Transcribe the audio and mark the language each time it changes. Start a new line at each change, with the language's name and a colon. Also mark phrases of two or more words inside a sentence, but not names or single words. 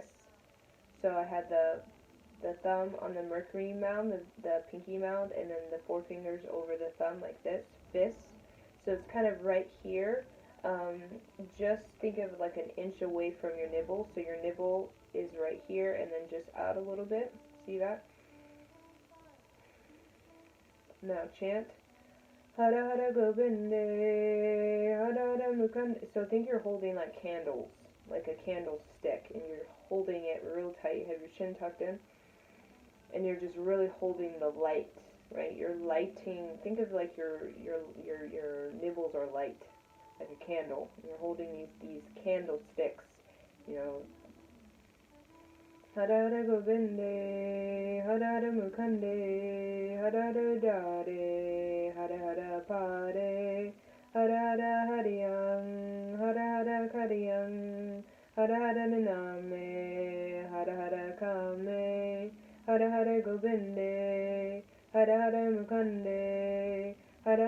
English: So I had the thumb on the Mercury mound, the pinky mound, and then the forefingers over the thumb like this, fist. So it's kind of right here. Just think of like an inch away from your nibble. So your nibble is right here, and then just out a little bit. See that? Now chant.
Sanskrit: Hara hara govinde, hara hara mukande.
English: So think you're holding like candles, like a candlestick, and you're holding it real tight. You have your chin tucked in, and you're just really holding the light, right? You're lighting. Think of like your nibbles are light, like a candle. You're holding these candlesticks, you know.
Sanskrit: Hara hara govinde, hara hara mukande, hara hara dare, hara hara pare, hara hara hariyang, hara hara kariyang, hara hara naname, hara hara kame, hara hara govinde, hara hara mukande, hara